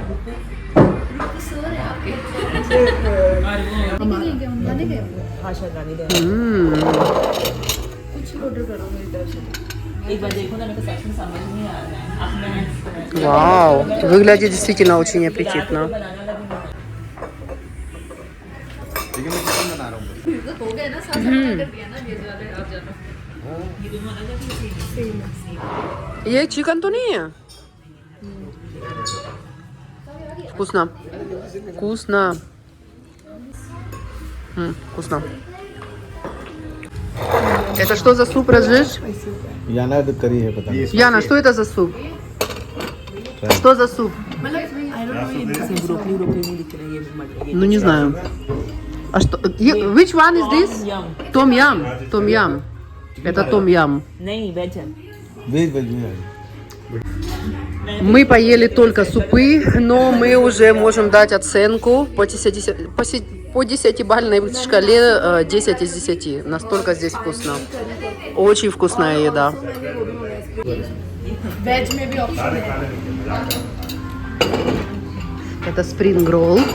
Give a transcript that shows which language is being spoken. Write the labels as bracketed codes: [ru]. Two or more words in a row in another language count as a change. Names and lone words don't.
[ru] Вау, выглядит действительно очень аппетитно. [hi] ये चिकन तो नहीं है? [ru] Вкусно. Вкусно. Вкусно. Это что за суп, Раджеш? [hi] Яна это кरी है पता नहीं. [ru] Яна, что это за суп? Что за суп? Ну, не знаю. А что? [en] Which one is this? [ru] Том-ям. Том-ям. Это том-ям. [hi] वेज वेज में. [ru] Мы поели только супы, но мы уже можем дать оценку по 10-бальной шкале 10 из 10. Настолько здесь вкусно. Очень вкусная еда. Это спринг-ролл.